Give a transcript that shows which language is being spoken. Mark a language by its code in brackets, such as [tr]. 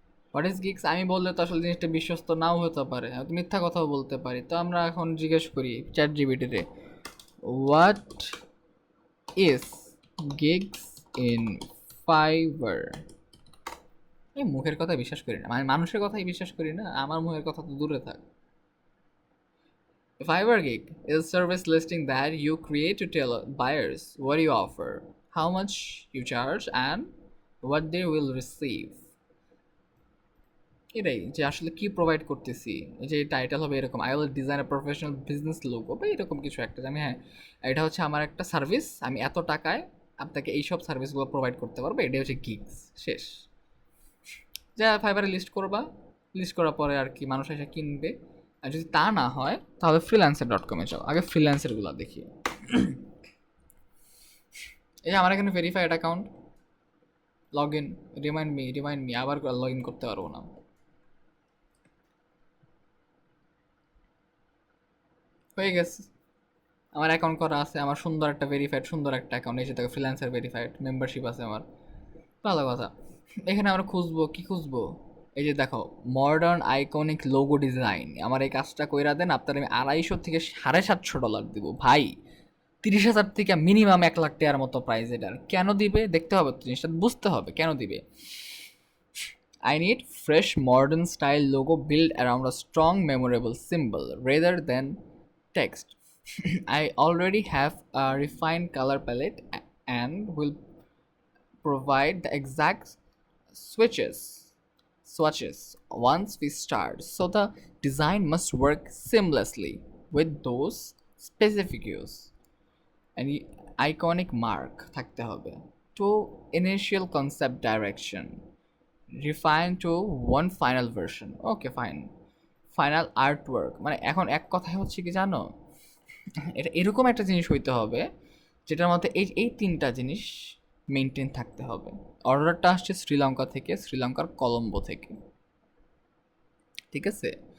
[en] what is gigs [bn] আমি বললে তো আসলে জিনিসটা বিশ্বস্ত নাও হতে পারে, হয়তো মিথ্যা কথাও বলতে পারি। তো আমরা এখন জিজ্ঞেস করি chat জিপিটিতে, [en] What is gigs in Fiverr? [bn] এই মুখের কথা বিশ্বাস করি না, মানে মানুষের কথাই বিশ্বাস করি না, আমার মুখের কথা তো দূরে থাক। [en] A Fiverr gig is a service listing that you create to tell buyers what you offer, how much you charge, and what they will receive. [bn] এটাই যে আসলে কি প্রোভাইড করতেছি। এই যে টাইটেল হবে এরকম, [en] I will design a professional business logo [bn] বা এরকম কিছু একটা, যে আমি হ্যাঁ এটা হচ্ছে আমার একটা সার্ভিস, আমি এত টাকায় আপনাকে এইসব সার্ভিসগুলো প্রোভাইড করতে পারবো, এটাই হচ্ছে গিগস, শেষ। যা ফাইবারে লিস্ট করবা, লিস্ট করার পরে আর কি মানুষ এসে কিনবে। আর যদি তা না হয় তাহলে freelancer.com এ যাও, আগে ফ্রিল্যান্সারগুলো দেখি। এই যে আমার এখানে verified account, log in, remind me, আবার লগ ইন করতে পারবো না। হয়ে গেছে, আমার অ্যাকাউন্ট করা আছে, আমার সুন্দর একটা ভেরিফাইড, সুন্দর একটা অ্যাকাউন্ট, এই যে দেখো ফ্রিল্যান্সার ভেরিফাইড, মেম্বারশিপ আছে আমার, ভালো কথা। এখানে আমরা খুঁজবো, কি খুঁজবো? এই যে দেখো, মডার্ন আইকনিক লোগো ডিজাইন, আমার এই কাজটা কইরা দেন, আপনার আমি $250 থেকে $750 দিব ভাই। 30,000 থেকে মিনিমাম 1 লাখ টাকার মতো প্রাইস এটার। কেন দিবে দেখতে হবে তো, জিনিসটা বুঝতে হবে কেন দিবে। [en] I need fresh modern style logo built around a strong memorable symbol rather than text. I already have a refined color palette and will provide the exact swatches once we start. So the design must work seamlessly with those specific cues. And iconic mark [bn] থাকতে হবে। [en] To initial concept direction, refine to one final version. Okay, fine. [bn] Final artwork, মানে এখন এক কথায় হচ্ছে কি জানো, এটা এরকম একটা জিনিস হইতে হবে যেটার মধ্যে এই এই তিনটা জিনিস মেনটেন থাকতে হবে। অর্ডারটা আসছে শ্রীলঙ্কা থেকে, শ্রীলঙ্কার কলম্বো থেকে, ঠিক আছে?